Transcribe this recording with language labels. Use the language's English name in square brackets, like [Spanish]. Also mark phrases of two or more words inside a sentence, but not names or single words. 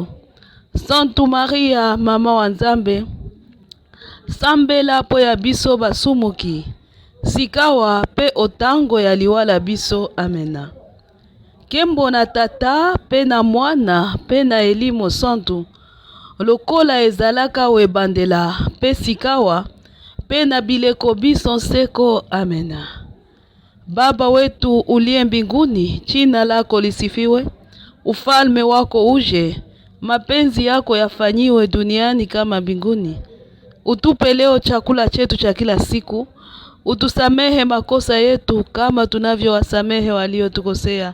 [Lingala] Santu Maria mama wa Nzambe, sambela po ya biso basumuki, sikawa pe otango ya liwala biso. Amena. Kembo na tata pe na mwana pe na elimo santu, lokola ezalaka webandela pe sikawa pe na bileko biso seko. Amena. [Swahili] Baba wetu uliye mbinguni, jina lako lisifiwe, ufalme wako uje, mapenzi yako yafanyiwe duniani kama mbinguni. Utupe leo chakula chetu cha kila siku, utusamehe makosa yetu kama tunavyowasamehe waliotukosea.